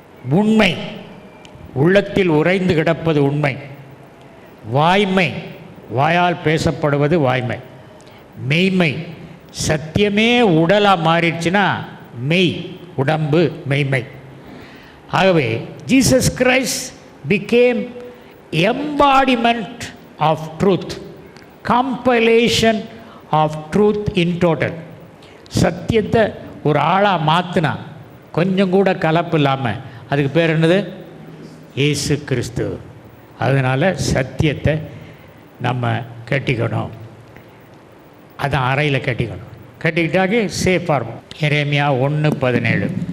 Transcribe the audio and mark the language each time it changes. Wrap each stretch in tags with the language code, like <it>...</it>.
<ta>உண்மை உள்ளத்தில் உறைந்து கிடப்பது உண்மை. வாய்மை, வாயால் பேசப்படுவது வாய்மை. மெய்மை, சத்தியமே உடலாக மாறிடுச்சுன்னா மெய், உடம்பு மெய்மை. ஆகவே</ta> <en>Jesus Christ became embodiment of truth, compilation of truth in total.</en> <ta>சத்தியத்தை ஒரு ஆளாக மாற்றினா, கொஞ்சம் கூட கலப்பு இல்லாமல், அதுக்கு பேர் என்னது? இயேசு கிறிஸ்து. அதனால் சத்தியத்தை நம்ம கட்டிக்கணும். அதான் அறையில் கட்டிக்கணும். கட்டிக்கிட்டாக்கி சேஃபாக இருக்கும். எரேமியா 1:17.</ta>